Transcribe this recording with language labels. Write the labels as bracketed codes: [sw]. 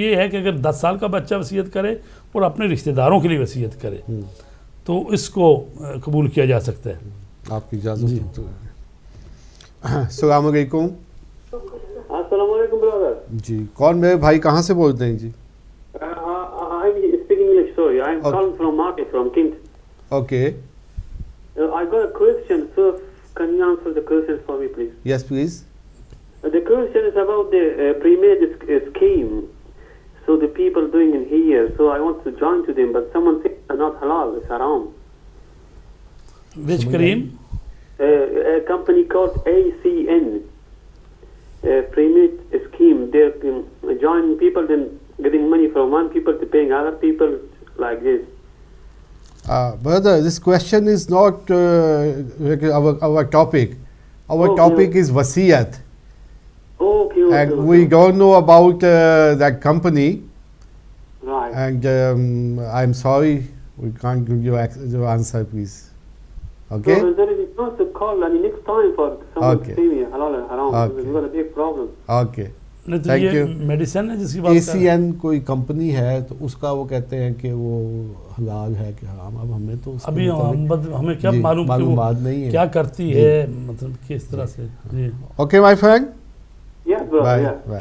[ur] یہ ہے کہ اگر 10 سال کا بچہ وصیت کرے اور اپنے رشتہ داروں کے لیے وصیت کرے تو اس کو قبول کیا جا سکتا ہے. آپ کی اجازت. السلام علیکم. السلام علیکم برادر. جی کون میرے بھائی کہاں سے بولتے ہیں؟ جی [en] I'm speaking English, sorry. I'm calling from Market, from Kent. Okay. I got a question, sir. Can you answer the question for me, please? Yes, please. The question is about the pre-made scheme. So the people doing in here, so I want to join to them, but someone thinks it's not halal, it's haram. Which cream? A company called ACN, pre-made scheme. They're joining people, then getting money from one people to paying other people like this. Brother, this question is not our topic. Our topic is wasiyat. Okay. And we don't know about that company. Right. And I'm sorry, we can't give you your answer, please. Okay? So there is a chance to call next time for someone to see me halal and haram. Okay. We've got a big problem. Okay. [ur] نہیں تو [en] Thank [ur] یہ [en] you. [ur] Medicine ہے جس کی بات کر رہے ہیں. ACN کوئی کمپنی ہے تو اس کا وہ کہتے ہیں کہ وہ حلال ہے کہ حرام. اب ہمیں تو ابھی ہمیں کیا معلوم کہ وہ نہیں ہے کیا کرتی ہے، مطلب کس طرح سے. جی [en] Okay my friend. Yes, brother, yeah.